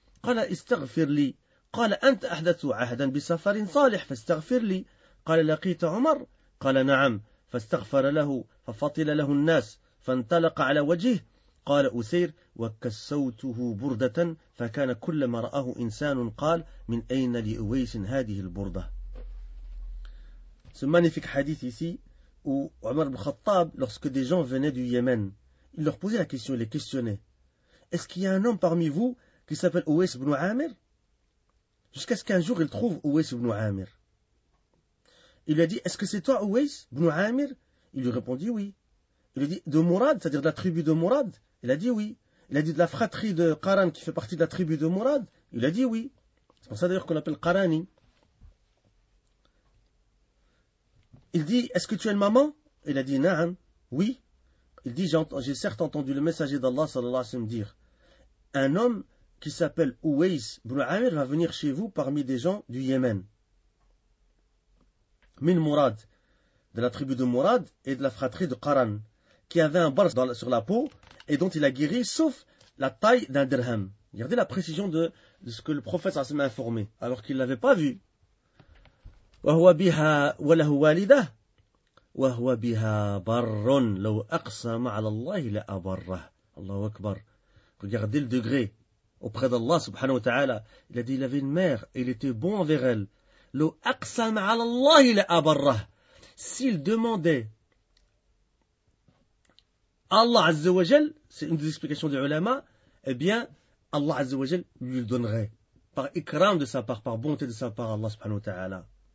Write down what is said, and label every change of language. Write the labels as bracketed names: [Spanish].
[Arabic] قال استغفر لي قال أنت أحدث عهدا بسفر صالح فاستغفر لي قال لقيت عمر قال نعم فاستغفر له ففطل له الناس فانطلق على وجهه قال أسير وكسوته بردة فكان كلما رآه إنسان قال من أين لأويس هذه البردة. [French] Ce magnifique hadith ici où Omar ibn Khattab, lorsque des gens venaient du Yémen, il leur posait la question, il les questionnait. Est-ce qu'il y a un homme parmi vous qui s'appelle Ouais ibn Amir? Jusqu'à ce qu'un jour il trouve Ouais ibn Amir. Il lui a dit, est-ce que c'est toi Ouais ibn Amir? Il lui répondit oui. Il lui a dit, de Mourad, c'est-à-dire de la tribu de Mourad? Il a dit oui. Il a dit de la fratrie de Qaran qui fait partie de la tribu de Mourad? Il a dit oui. C'est pour ça d'ailleurs qu'on l'appelle Qarani. Il dit, est-ce que tu as une maman? Il a dit, na'am, oui. Il dit, j'ai certes entendu le messager d'Allah sallallahu alayhi wa sallam dire, un homme qui s'appelle Ouais ibn Amir va venir chez vous parmi des gens du Yémen. Min Mourad, de la tribu de Mourad et de la fratrie de Qaran, qui avait un bar sur la peau et dont il a guéri sauf la taille d'un dirham. Regardez la précision de ce que le prophète sallallahu alayhi wa sallam a informé, alors qu'il ne l'avait pas vu. [Arabic] وهو بها وله والدة وهو بها بر لو أقسم على الله لأبره الله أكبر. [French] Regardez le degré auprès d'Allah subhanahu wa ta'ala. Il a dit il avait une mère, il était bon envers elle. [Arabic] لو أقسم على الله لأبره. [French] S'il demandait Allah azza wa jal, c'est une des explications des ulama, eh bien Allah azza wa jal lui le donnerait par ikram de sa part, par bonté de sa part Allah subhanahu wa ta'ala.